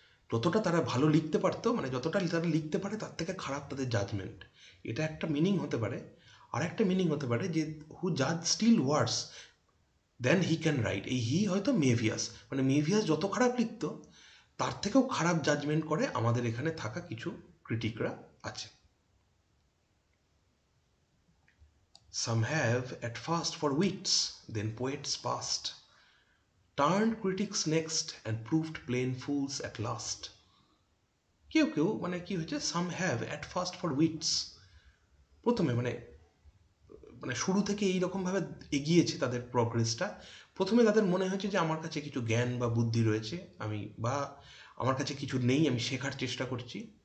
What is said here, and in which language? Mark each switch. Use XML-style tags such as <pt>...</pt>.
<bn>যতটা তারা ভালো লিখতে পারতো, মানে যতটা তারা লিখতে পারে তার থেকে খারাপ তাদের জাজমেন্ট, এটা একটা মিনিং হতে পারে। আর একটা মিনিং হতে পারে যে</bn> <en>হু জাজ still Wars then he can write,</en> <bn>এই হি হয়তো মেভিয়াস, মানে মেভিয়াস যত খারাপ লিখতো তার থেকেও খারাপ জাজমেন্ট করে আমাদের এখানে থাকা কিছু ক্রিটিকরা আছে।</bn> <en>Some have at first for wits, then poets past, turned critics next and proved plain fools at last.</en> <bn>কেউ কেউ মানে কি হয়েছে,</bn> <en>some have at first for wits,</en> <bn>প্রথমে মানে মানে শুরু থেকে এইরকমভাবে এগিয়েছে তাদের প্রগ্রেসটা। প্রথমে তাদের মনে হয়েছে যে আমার কাছে কিছু জ্ঞান বা বুদ্ধি রয়েছে, আমি বা আমার কাছে কিছু নেই, আমি শেখার চেষ্টা করছি।</bn>